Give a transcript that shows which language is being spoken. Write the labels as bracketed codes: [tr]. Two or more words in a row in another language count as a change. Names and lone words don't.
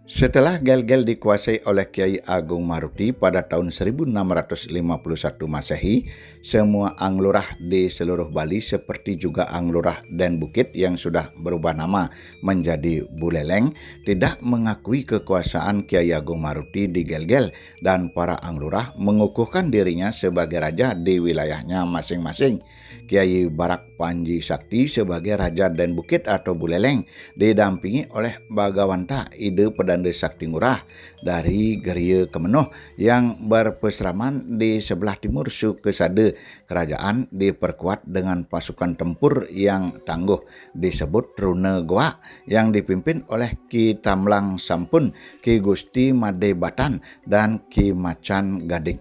[id] Setelah Gelgel dikuasai oleh Kiai Agung Maruti pada tahun 1651 Masehi, semua Anglurah di seluruh Bali seperti juga Anglurah Den Bukit yang sudah berubah nama menjadi Buleleng tidak mengakui kekuasaan Kiai Agung Maruti di Gelgel dan para Anglurah mengukuhkan dirinya sebagai raja di wilayahnya masing-masing. Kiai Barak Panji Sakti sebagai Raja Den Bukit atau Buleleng didampingi oleh Bagawanta Ide Pedanda Sakti Ngurah dari Geria Kemenuh yang berpeseraman di sebelah timur Sukesade. Kerajaan diperkuat dengan pasukan tempur yang tangguh disebut Rune Goa yang dipimpin oleh Ki Tamlang Sampun, Ki Gusti Made Batan, dan Ki Macan Gading.